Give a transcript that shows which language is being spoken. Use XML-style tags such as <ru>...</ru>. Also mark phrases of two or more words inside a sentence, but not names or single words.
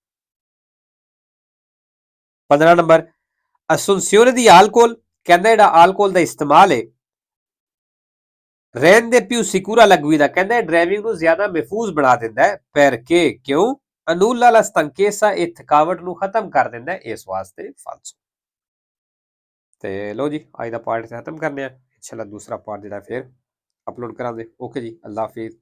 <pa>15 ਨੰਬਰ</pa> <it>assunzione di alcol</it> <pa>ਕਹਿੰਦਾ ਜਿਹੜਾ ਆਲਕੋਹਲ ਦਾ ਇਸਤੇਮਾਲ ਹੈ</pa> <it>rende più sicura la guida</it> <pa>ਕਹਿੰਦਾ ਡਰਾਈਵਿੰਗ ਨੂੰ ਜ਼ਿਆਦਾ ਮਹਿਫੂਜ਼ ਬਣਾ ਦਿੰਦਾ ਹੈ perché ਕਿਉਂ</pa> <it>annulla la stanchezza</it> <pa>ਇਹ ਥਕਾਵਟ ਨੂੰ ਖਤਮ ਕਰ ਦਿੰਦਾ ਹੈ ਇਸ ਵਾਸਤੇ ਫਾਲਸੋ ਤੇ ਲੋ ਜੀ ਅੱਜ ਦਾ ਪਾਰਟ ਖਤਮ ਕਰਨੇ ਆ ਇਨਸ਼ਾਅੱਲਾ ਦੂਸਰਾ ਪਾਰਟ ਜਿਹੜਾ ਫਿਰ ਅਪਲੋਡ ਕਰਾਂਗੇ ਓਕੇ ਜੀ</pa> <ur>اللہ حافظ</ur>